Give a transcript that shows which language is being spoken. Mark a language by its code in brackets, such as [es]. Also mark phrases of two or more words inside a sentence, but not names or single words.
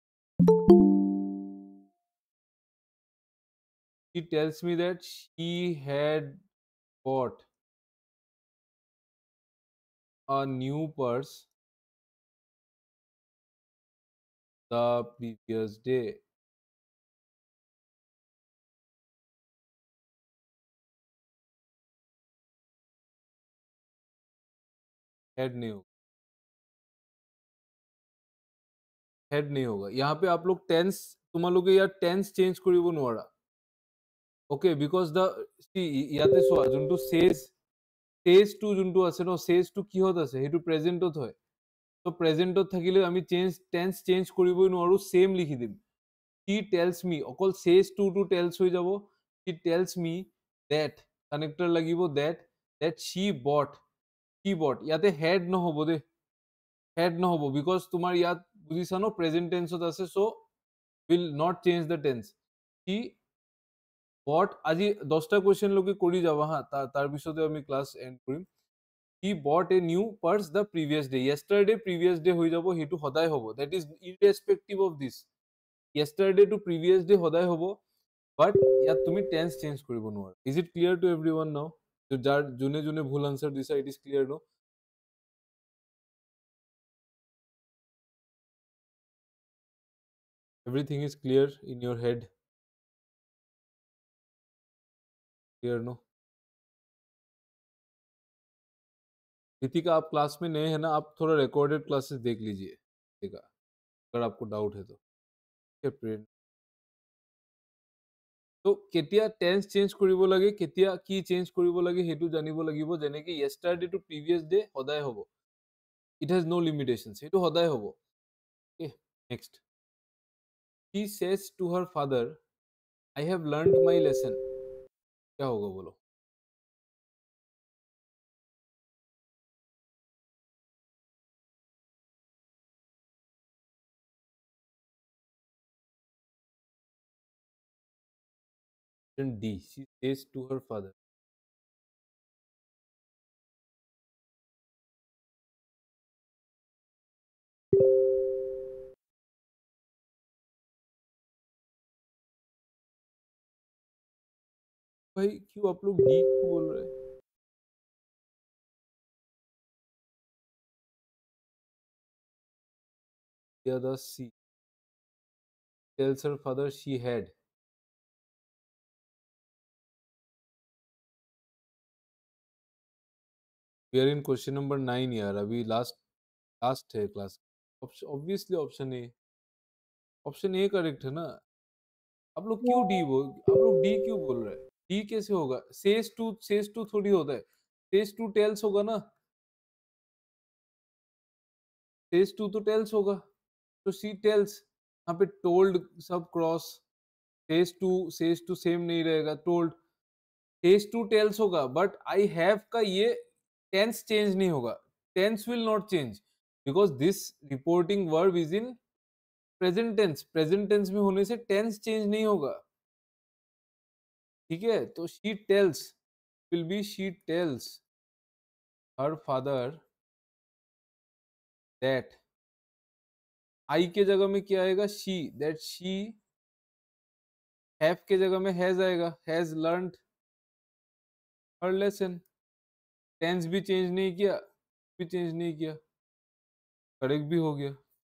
[en] She tells me that she had bought a new purse the previous day. [hi] Had नहीं होगा. Had नहीं होगा. यहाँ पे आप लोग [as] tense তোমালোকে ইয়াৰ [en] tense change [as] কৰিব নোৱাৰা. [en] Okay, because the see [as] ইয়াতে চোৱা যোনটো [en] says to [as] যোনটো আছে ন, [en] says to [as] কিহত আছে, সেইটো প্ৰেজেন্টত হয়. তো প্ৰেজেন্টত থাকিলে আমি [en] tense change [as] কৰিবই নোৱাৰো, same লিখি দিম. [en] He tells me, অকল says to tells [as] হৈ যাব. [en] He tells me that connector লাগিব that she bought. [as] ইয়াতে had নহ'ব দে. Had নহ'ব because তোমাৰ ইয়াত বুজিছা ন [en] present tense [as] আছে, [en] so will not change the tense. He bought, [as] আজি 10টা কোৱেশ্চন লৈকে কৰি যাবা হা, তাৰ পিছতে আমি [en] class end [as] কৰিম. [en] He bought a new purse the previous day. Yesterday previous day [as] হৈ যাব, সেইটো সদায় হ'ব. [en] That is irrespective of this. Yesterday to previous day [as] সদায় হ'ব, but ইয়াত তুমি [en] tense change [as] কৰিব নোৱাৰা. [en] Is it clear to everyone now? [as] যাৰ যোনে যোনে ভুল আনসাৰ দিছা, [en] it is clear no? Everything is clear in your head? Clear no? [hi] रितिका, आप क्लास में नए हैं ना, आप थोड़ा [en] recorded classes [hi] देख लीजिए, ठीक है, अगर आपको डाउट है तो. [as] তো কেতিয়া [en] tense change [as] কৰিব লাগে, কেতিয়া কি [en] change [as] লাগে, সেইটো জানিব লাগিব. যেনেকে [en] yesterday to previous day [as] সদায় হ'ব. [en] It has no limitations. [as] সেইটো সদায় হ'ব. [en] Okay, next. She says to her father, I have learned my lesson. [hi] क्या होगा बोलो? [en] Option D. She says to her father. [hi] भाई क्यों आप लोग डी क्यों बोल रहे हैं? [en] The other C tells her father she had. We are in question number 9 [hi] यार, अभी लास्ट है क्लास. [en] obviously option A. option A correct [hi] है ना. आप लोग क्यों बोल रहे हैं? डी कैसे होगा? [en] says to [hi] थोड़ी होता है. [en] says to tells [hi] होगा ना. [en] says to [hi] तो टेल्स होगा, तो [en] she tells, [hi] यहाँ पे टोल्ड सब क्रॉस, [en] says to [hi] सेम नहीं रहेगा, टोल्ड, [en] says to [hi] टेल्स होगा, [en] but I have [hi] का ये [en] tense change [hi] नहीं होगा, [en] tense will not change because this reporting verb is in present tense, present tense [hi] में होने से [en] tense change [hi] नहीं होगा, ठीक है। तो [en] she tells will be she tells her father that, [hi] आई के जगह में क्या आएगा, शी, [en] that she, [hi] हैव के जगह में हैज आएगा, [en] has learned her lesson, [hi] टेंस भी चेंज नहीं किया, भी चेंज नहीं किया, करेक्ट भी हो गया।